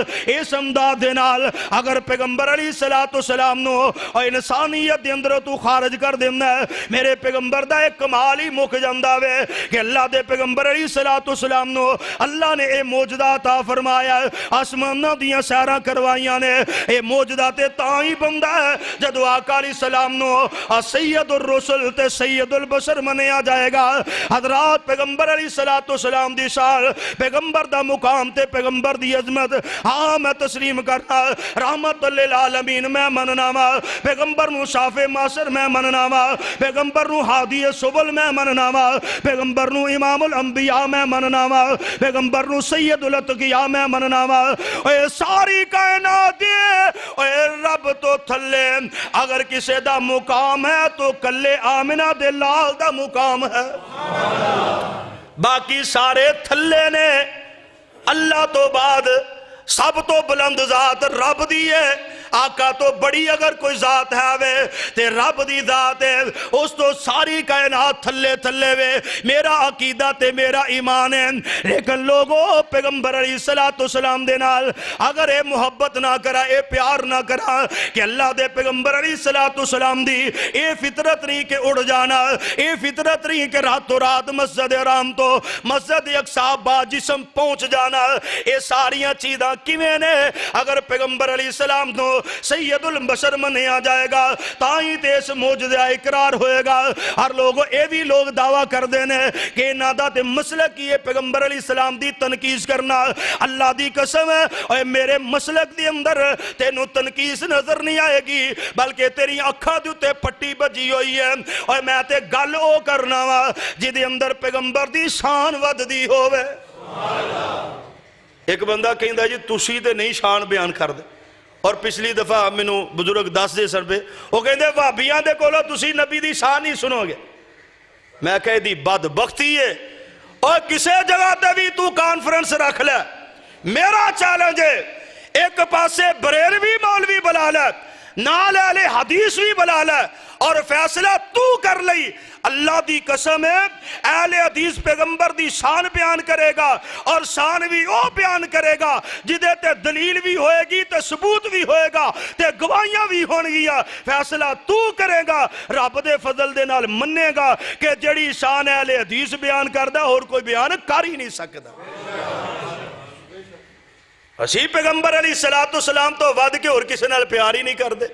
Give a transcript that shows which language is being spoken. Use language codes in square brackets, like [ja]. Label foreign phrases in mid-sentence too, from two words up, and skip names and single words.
[pa] اس امداد دے نال اگر پیغمبر علیہ السلام نو اور انسانیت دے اندر تو خارج کر دینا ہے، میرے پیغمبر دا ایک کمال ہی مک جاندہ وے کہ اللہ دے پیغمبر علیہ السلام نو اللہ نے اے موجدہ عطا فرمایا، آسمانہ دیاں سیرہ کروائیاں نے. اے موجدہ تے تاں ہی بندہ ہے جدو آقا علیہ السلام نو سید الرسل تے سید البشر منیا جائے گا. حضرات پیغمبر علیہ السلام دی شان، پیغمبر دا مقام تے پیغمبر دی عظمت، ہاں میں تسلیم کرنا. رحمت للعالمین میں مننا وا، پیغمبر نو شافع معاصر میں مننا وا، پیغمبر نو ہادی سبل میں مننا وا، پیغمبر نو امام الانبیاء میں مننا وا، پیغمبر نو سید الاتقیاء میں مننا وا. اے ساری کائنات اے رب تو تھلے اگر کسے دا مقام ہے تو کلے آمنہ دے لال دا مقام ہے، باقی سارے تھلے نے. اللہ تو بعد سب تو بلند ذات رب دی ہے. آقا تو بڑی اگر کوئی ذات ہے وے تے رب دی ذات ہے، اس تو ساری کائنات تھلے تھلے وے. میرا عقیدہ تے میرا ایمان ہے، لیکن لوگوں پیغمبر علیہ السلام دے نال اگر اے محبت نہ کرا، اے پیار نہ کرا کہ اللہ دے پیغمبر علیہ السلام دی اے فطرت نہیں کہ اڑ جانا، اے فطرت نہیں کہ راتوں رات مسجد حرام تو مسجد اقصی با جسم پہنچ جانا. اے ساریاں چیزاں کیویں نے؟ اگر پیغمبر علیہ السلام نو سید البشر منیا جائے گا، تائیں تے اس موجزہ اقرار ہوئے گا۔ ہر لوگوں اے بھی لوگ دعویٰ کر دینے کہ نادا تے مسلک کی پیغمبر علیہ السلام دی تنقیص کرنا۔ اللہ دی قسم ہے اے میرے مسلک دی اندر تینوں تنقیص نظر نہیں آئے گی، بلکہ تیری اکھا دی تے پٹی بجی ہوئی ہے۔ اور میں تے گل او کرنا وا جدے اندر پیغمبر دی شان ود دی ہوئے۔ ایک بندہ کہندا جی تسی تے نہیں شان بیان کر دے، اور پچھلی دفعہ میں بزرگ دس دے سر پہ وہ کہندے وہابیاں دے کولو تسی نبی دی شان ہی سنو گے۔ میں کہہ دی بدبختی ہے، اور کسے جگہ تے بھی تو کانفرنس رکھ لے، میرا چیلنج ہے ایک پاسے بریلوی مولوی بلا لے، نال اہل حدیث بھی بلا لے، اور فیصلہ تو کر لئی۔ اللہ دی قسم ہے اہل حدیث پیغمبر دی شان بیان کرے گا، اور شان بھی او بیان کرے گا جدے تے دلیل بھی ہوئے گی تے ثبوت بھی ہوئے گا تے گواہیاں بھی ہون گیا۔ فیصلہ تو کرے گا، رب دے فضل دے نال منے گا کہ جڑی شان اہل حدیث بیان کردہ اور کوئی بیان کر ہی نہیں سکتا۔ اسی پیغمبر علیہ السلام تو ود کے اور کسی نال پیار ہی نہیں کر دے۔